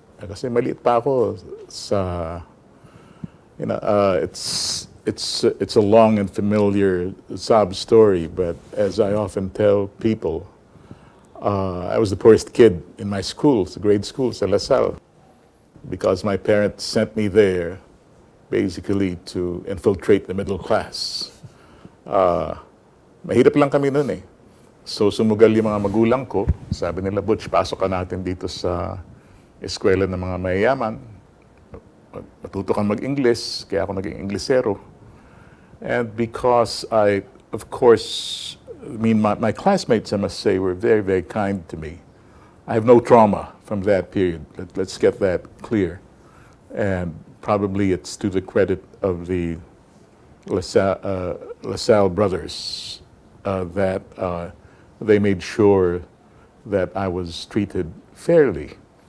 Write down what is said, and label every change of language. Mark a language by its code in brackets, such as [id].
[tl] Kasi maliit pa ako sa, [en] it's a long and familiar sob story, but as I often tell people, I was the poorest kid in my school, sa grade school, sa Lasal, because my parents sent me there basically to infiltrate the middle class. [tl] Mahirap lang kami noon eh. So sumugal yung mga magulang ko, sabi nila, Butch, pasok ka natin dito sa eskwela ng mga mayayaman. Matuto kang mag-English, kaya ako naging Inglesero. [en] And because of course, my classmates, I must say, were very, very kind to me. I have no trauma from that period. Let's get that clear. And probably it's to the credit of the LaSalle brothers that they made sure that I was treated fairly.